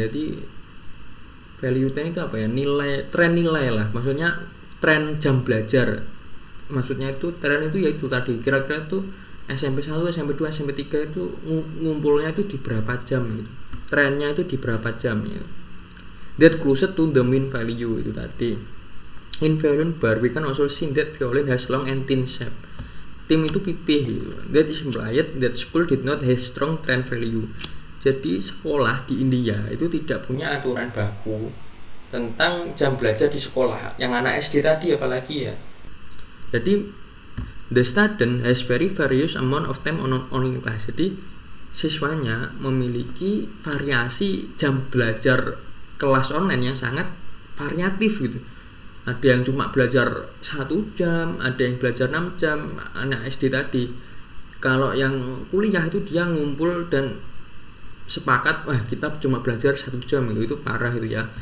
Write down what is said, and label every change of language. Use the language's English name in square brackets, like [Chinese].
[Indonesian] Jadi value trend itu apa ya? Nilai lah. Maksudnya tren jam belajar. Maksudnya itu tren itu yaitu tadi kira-kira tuh SMP 1, SMP 2, SMP 3 itu ngumpulnya itu di berapa jam gitu. Trennya itu di berapa jam gitu. [English] That closer to the mean value itu tadi. In violin bar we can also see that violin has long and thin shape. [Indonesian] Tim itu pipih gitu. [English] That is implied that school did not have strong trend value. [Indonesian] Jadi sekolah di India itu tidak punya aturan baku tentang jam belajar di sekolah. Yang anak SD tadi apalagi ya. Jadi [English] the student has very various amount of time on online class. [Indonesian] Jadi siswanya memiliki variasi jam belajar kelas online yang sangat variatif gitu. Ada yang cuma belajar 1 jam, ada yang belajar 6 jam, anak SD tadi. Kalau yang kuliah itu dia ngumpul dan sepakat, kita cuma belajar 1 jam itu parah itu ya.